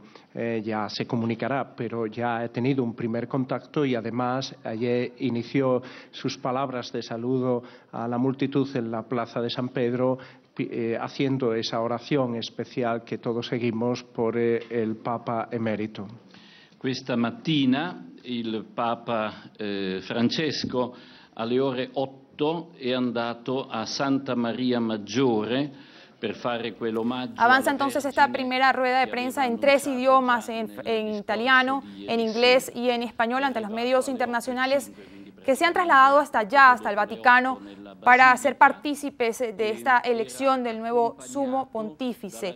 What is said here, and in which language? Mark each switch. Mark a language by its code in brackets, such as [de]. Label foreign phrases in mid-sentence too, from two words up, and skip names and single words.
[es] Ya se comunicará, pero ya he tenido un primer contacto y además ayer inició sus palabras de saludo a la multitud en la Plaza de San Pedro, haciendo esa oración especial que todos seguimos por el Papa Emérito. [it] Questa mattina il Papa Francesco alle ore 8 è andato a Santa Maria Maggiore per fare quell'omaggio. [es] Avanza entonces esta primera rueda de prensa en 3 idiomas, en italiano, en inglés y en español, ante los medios internacionales que se han trasladado hasta allá, hasta el Vaticano, para ser partícipes de esta elección del nuevo sumo pontífice.